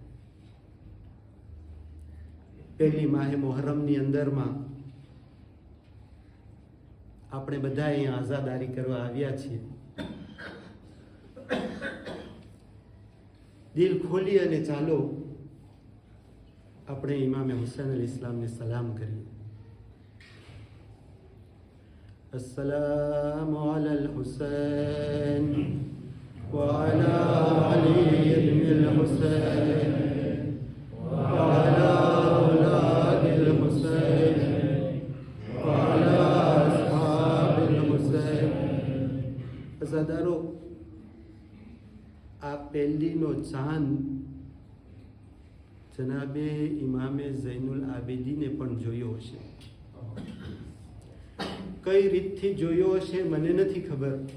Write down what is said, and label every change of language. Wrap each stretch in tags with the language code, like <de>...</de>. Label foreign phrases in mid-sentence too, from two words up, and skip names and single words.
<gu>પહેલી માહે મોહરમની અંદરમાં આપણે બધા અહીંયા આઝાદારી કરવા આવ્યા છીએ. દિલ ખોલી અને ચાલો આપણે ઇમામે હુસૈન અલ ઇસ્લામને સલામ કરીએ.</gu> <ar>السلام على الحسين وعلى علي بن الحسين وعلى أولاد الحسين وعلى أصحاب الحسين.</ar> <gu>અઝાદારો, આ પહેલીનો ચાંદ જનાબે ઇમામે ઝૈનુલ આબિદીને પણ જોયો હશે. કઈ રીતથી જોયો હશે મને નથી ખબર.</gu>